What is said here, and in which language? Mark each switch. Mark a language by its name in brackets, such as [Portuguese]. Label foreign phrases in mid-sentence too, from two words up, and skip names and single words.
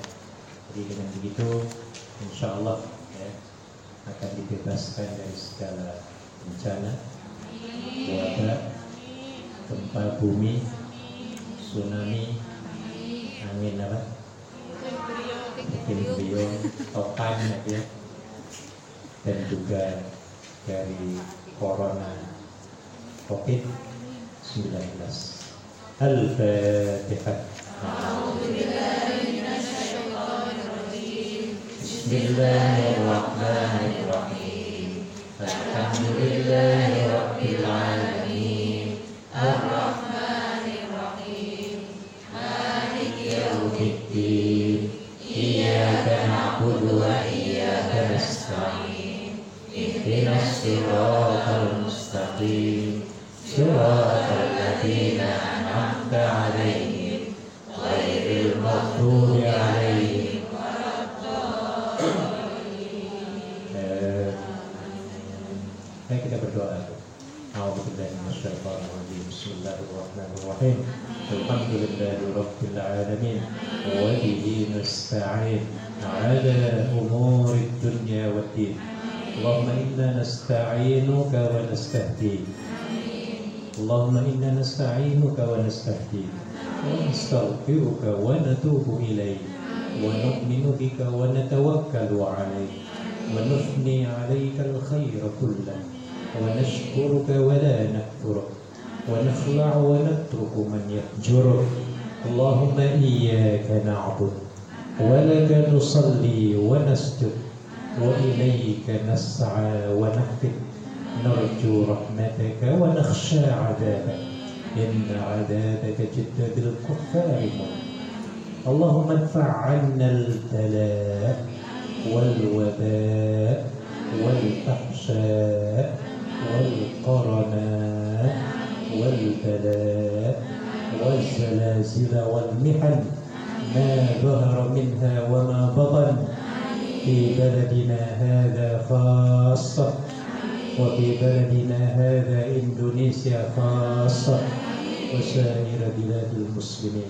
[Indonesian] Jadi dengan begitu [Arabic] إن شاء الله, [Indonesian] ya, akan dibebaskan dari segala bencana, wabah, gempa bumi, tsunami, angin apa? Beliau topan, ya, dan juga dari corona COVID-19. [Arabic] الفاتحة. بسم الله الرحمن الرحيم. الحمد لله رب العالمين. الرحمن الرحيم. مالك يوم الدين. إياك نعبد وإياك نستعين. اهدنا الصراط المستقيم. صراط الذين أنعمت عليهم غير المغضوب عليهم ولا الضالين. [Indonesian] Mari kita berdoa. [Arabic] أعوذ بالله من الشيطان الرجيم. بسم الله الرحمن الرحيم. الحمد لله رب العالمين وبه نستعين على أمور الدنيا والدين. اللهم إنا نستعينك ونستهديك. اللهم إنا نستعينك ونستهديك ونستغفرك ونتوب إليك ونؤمن بك ونتوكل عليك ونثني عليك الخير كله ونشكرك ولا نكفرك ونخلع ونترك من يهجرك. اللهم إياك نعبد ولك نصلي ونسجد وإليك نسعى ونحفد نرجو رحمتك ونخشى عذابك إن عذابك جد بالكفار. اللهم ادفع عنا البلاء والوباء والفحشاء والقرن والزلازل والمحن ما ظهر منها وما بطن في بلدنا هذا خاصة وفي بلدنا هذا إندونيسيا خاصة وسائر بلاد المسلمين.